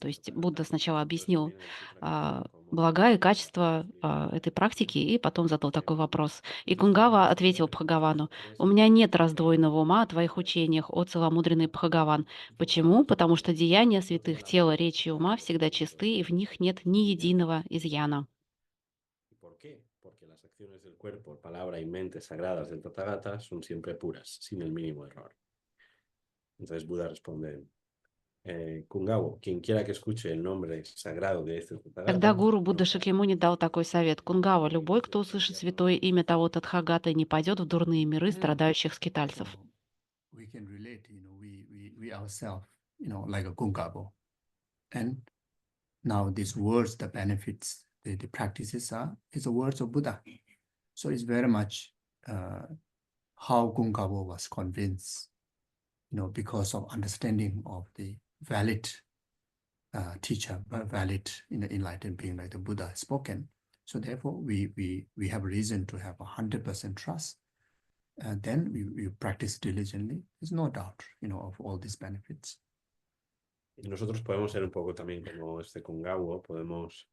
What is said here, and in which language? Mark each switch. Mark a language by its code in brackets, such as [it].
[ru] То есть Будда сначала объяснил блага и качества этой практики, и потом задал такой вопрос. И Кунгава ответил Бхагавану: «У меня нет раздвоенного ума о твоих учениях, о целомудренный Бхагаван». Почему? Потому что деяния святых тела, речи и ума всегда чисты, и в них нет ни единого изъяна. [es] Porque las acciones del cuerpo, palabra y mente sagradas del Tathagata son siempre puras, sin el mínimo error. Entonces Buda responde: Kungao, quien quiera que escuche el nombre sagrado de este [ru] Тогда [es] Tathagata. [ru] гуру Будда Шакьямуни дал такой совет: «Кунгава, любой, кто услышит святое имя того Тадхагата, не пойдет в дурные миры страдающих скитальцев». [en] We can relate, we ourselves, like a Kungabo. And now these words, the benefits, the practices is the words of Buddha. So it's very much how Kungabo was convinced, because of understanding of the valid teacher, valid enlightened being like the Buddha spoken. So therefore, we have reason to have 100% trust. And then we practice diligently. There's no doubt, of all these benefits. [es] Nosotros podemos ser un poco también como este Kungao, podemos.